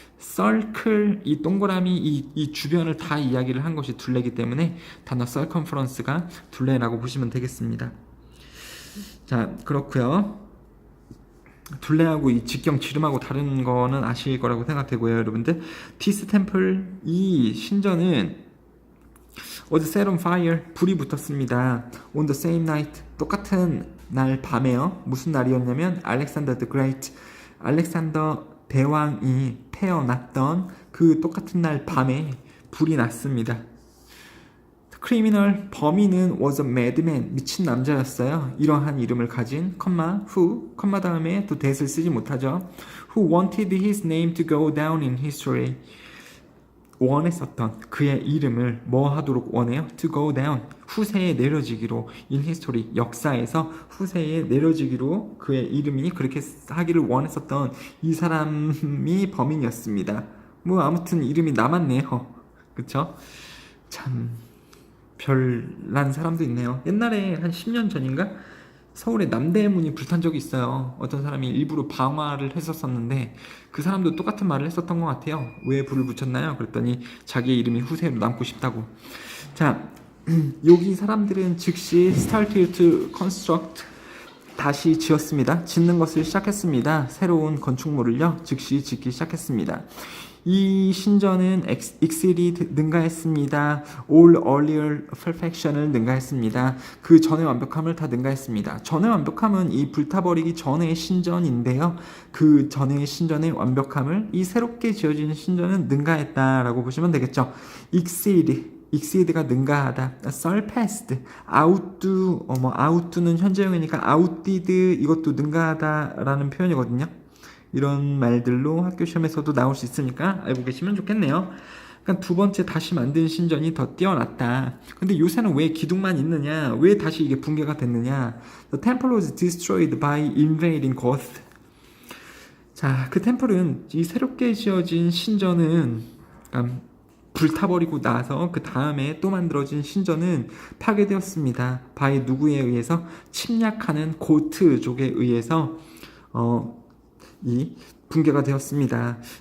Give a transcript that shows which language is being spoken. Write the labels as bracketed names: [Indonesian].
[Korean] circle, 이 동그라미 이 주변을 다 이야기를 한 것이 둘레이기 때문에 단어 circumference가 둘레라고 보시면 되겠습니다. 자, 그렇고요. 둘레하고 이 직경 지름하고 다른 거는 아실 거라고 생각되고요 여러분들. 디스 템플, 이 신전은 [English] was set on fire, [Korean] 불이 붙었습니다. [English] on the same night, [Korean] 똑같은 날 밤에요. 무슨 날이었냐면 Alexander the Great, 알렉산더 대왕이 태어났던 그 똑같은 날 밤에 불이 났습니다. 크리미널, 범인은 [English] was a madman, [Korean] 미친 남자였어요. 이러한 이름을 가진 who, 다음에 또 that을 쓰지 못하죠. [English] who wanted his name to go down in history, [Korean] 원했었던 그의 이름을 뭐 하도록 원해요? [English] to go down, [Korean] 후세에 내려지기로, [English] in history, [Korean] 역사에서 후세에 내려지기로 그의 이름이 그렇게 하기를 원했었던 이 사람이 범인이었습니다. 뭐 아무튼 이름이 남았네요. 그쵸? 참 별난 사람도 있네요. 옛날에 한 10년 전인가 서울에 남대문이 불탄 적이 있어요. 어떤 사람이 일부러 방화를 했었었는데 그 사람도 똑같은 말을 했었던 것 같아요. 왜 불을 붙였나요? 그랬더니 자기의 이름이 후세로 남고 싶다고. 자, 여기 사람들은 즉시 [English] started to construct, [Korean] 다시 지었습니다. 짓는 것을 시작했습니다. 새로운 건축물을요 즉시 짓기 시작했습니다. 이 신전은 exceeded, 능가했습니다. [English] all earlier perfection [Korean] 을 능가했습니다. 그 전의 완벽함을 다 능가했습니다. 전의 완벽함은 이 불타버리기 전의 신전인데요. 그 전의 신전의 완벽함을 이 새롭게 지어진 신전은 능가했다라고 보시면 되겠죠. exceed가 능가하다, surpassed, outdo, outdo는 현재형이니까 outdid, 이것도 능가하다라는 표현이거든요. 이런 말들로 학교 시험에서도 나올 수 있으니까 알고 계시면 좋겠네요. 그러니까 두 번째, 다시 만든 신전이 더 뛰어났다. 근데 요새는 왜 기둥만 있느냐? 왜 다시 이게 붕괴가 됐느냐? [English] The temple was destroyed by invading Goth. [Korean] 자, 그 템플은, 이 새롭게 지어진 신전은 불타버리고 나서 그 다음에 또 만들어진 신전은 파괴되었습니다. by 누구에 의해서? 침략하는 고트족에 의해서 이 붕괴가 되었습니다.